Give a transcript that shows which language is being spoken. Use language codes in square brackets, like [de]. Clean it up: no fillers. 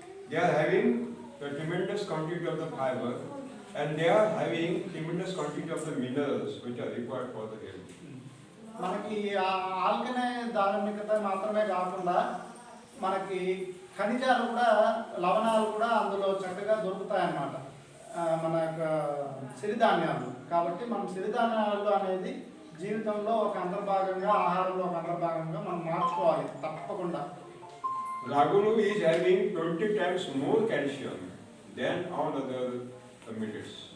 [en] They are having the tremendous quantity of the fiber and they are having tremendous quantity of the minerals which are required for the health. [te] మనకి alkane ధార్మికత మాత్రమే కాకుండా మనకి ఖనిజాలు కూడా, లవణాలు కూడా అందులో చక్కగా దొరుకుతాయన్నమాట మన యొక్క సిరిధాన్యాలు. కాబట్టి మనం సిరిధాన్యాలు అనేది జీవితంలో ఒక అంతర్భాగంగా, ఆహారంలో ఒక అంతర్భాగంగా మనం మార్చుకోవాలి తప్పకుండా. [en] Ragulu is having 20 times more calcium than all other millets.